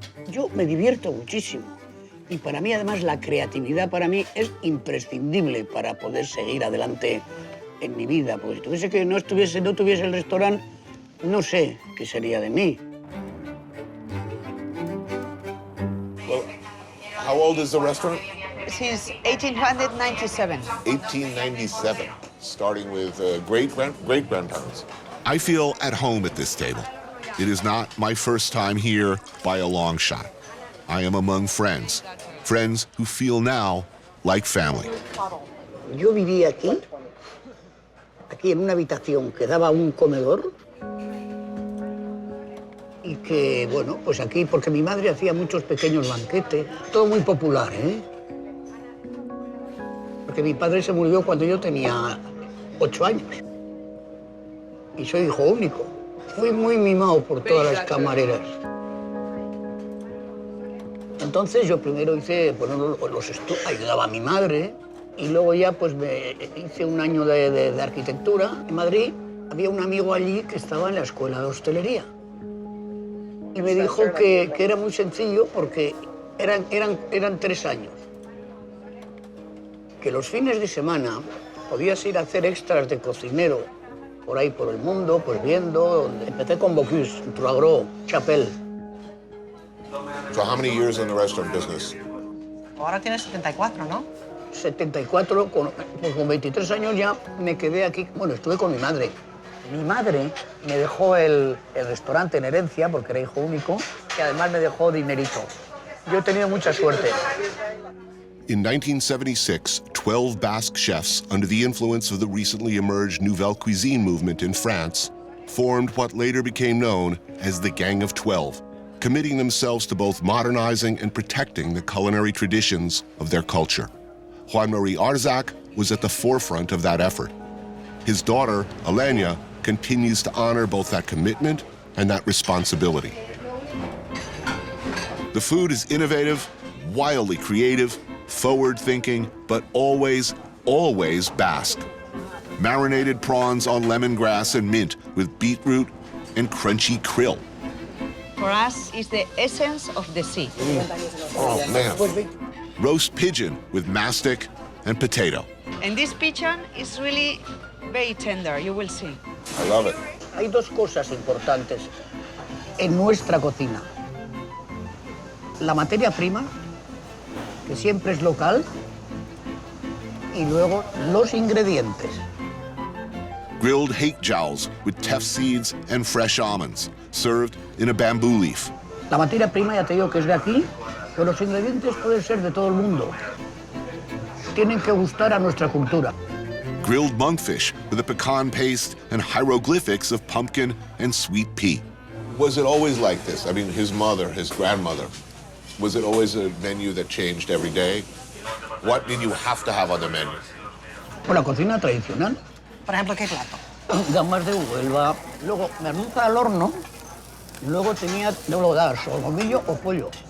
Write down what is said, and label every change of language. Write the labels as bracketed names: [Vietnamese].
[Spanish] Yo me divierto muchísimo y para mí además la creatividad para mí es imprescindible para poder seguir adelante en mi vida. Porque si tuviese que no tuviese el restaurante, no sé qué sería de mí. [English] Well, how old is the restaurant? since 1897. 1897, starting with great-grandparents. I feel at home at this table. It is not my first time here by a long shot. I am among friends who feel now like family. [Spanish] Yo vivía aquí en una habitación que daba a un comedor y que, bueno, pues aquí, porque mi madre hacía muchos pequeños banquetes, todo muy popular, ¿eh? Porque mi padre se murió cuando yo tenía 8 años y soy hijo único. Fui muy mimado por todas las camareras. Entonces yo primero hice, bueno, ayudaba a mi madre y luego ya pues me hice un año de arquitectura. En Madrid había un amigo allí que estaba en la escuela de hostelería y me dijo que era muy sencillo porque eran 3 años. Que los fines de semana podías ir a hacer extras de cocinero por ahí por el mundo, pues viendo. Empecé con Bocuse, Troagro, Chapelle. [English] So how many years in the restaurant business? [Spanish] Ahora tienes 74, ¿no? 74, con 23 años ya me quedé aquí. Bueno, estuve con mi madre. Mi madre me dejó el restaurante en herencia porque era hijo único y además me dejó dinerito. Yo he tenido mucha suerte. [English] In 1976, 12 Basque chefs, under the influence of the recently emerged Nouvelle Cuisine movement in France, formed what later became known as the Gang of 12, committing themselves to both modernizing and protecting the culinary traditions of their culture. Juan Mari Arzak was at the forefront of that effort. His daughter, Elena, continues to honor both that commitment and that responsibility. The food is innovative, wildly creative, forward-thinking, but always, always Basque. Marinated prawns on lemongrass and mint with beetroot and crunchy krill. For us, it's the essence of the sea. Oh, man. Roast pigeon with mastic and potato. And this pigeon is really very tender, you will see. I love it. [Spanish] Hay dos cosas importantes en nuestra cocina. La materia prima, que siempre es local, y luego los ingredientes. [English] Grilled hake jowls with teff seeds and fresh almonds, served in a bamboo leaf. [Spanish] La materia prima, ya te digo que es de aquí, pero los ingredientes pueden ser de todo el mundo. Tienen que gustar a nuestra cultura. [English] Grilled monkfish with a pecan paste and hieroglyphics of pumpkin and sweet pea. Was it always like this? I mean, his mother, his grandmother, was it always a menu that changed every day? What did you have to have on the menu? [Spanish] Por la cocina tradicional. Por ejemplo, ¿qué plato? Gambas de Huelva, luego merluza al horno, luego luego dar solomillo o pollo.